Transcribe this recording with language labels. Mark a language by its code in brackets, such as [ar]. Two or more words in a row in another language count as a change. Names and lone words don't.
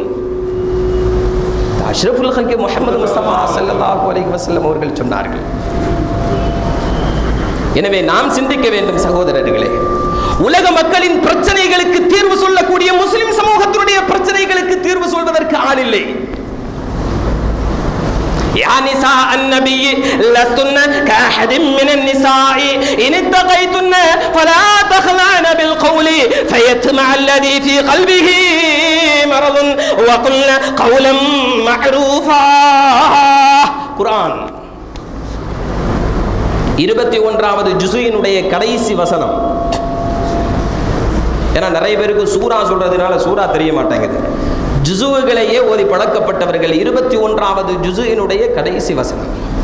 [ar] أشرف الخلق [ta] முஹம்மது முஸ்தபா [ar] صلى الله عليه وسلم [ta] அவர்கள் சொன்னார்கள். எனவே நாம் சிந்திக்க வேண்டும் சகோதரர்களே. உலக மக்களின் பிரச்சனைகளுக்கு தீர்வு சொல்லக்கூடிய முஸ்லிம் சமூகத்தினுடைய பிரச்சனைகளுக்கு தீர்வு சொல்வதற்கு ஆள் இல்லை. [ar] يا نساء النبي لستن كأحد من النساء إن اتقيتن فلا تخلعن بالقول فيطمع الذي في قلبه مرض وقلن قولا معروفا. [ta] குர்ஆன் 21வது ஜுஸுவினுடைய கடைசி வசனம். ஏன்னா நிறைய பேருக்கு சூரா சொல்றதுனால சூரா தெரிய மாட்டாங்குது. ஜுஸுகளையே ஓதி பழக்கப்பட்டவர்கள் 21வது ஜுஸுவினுடைய கடைசி வசனம்.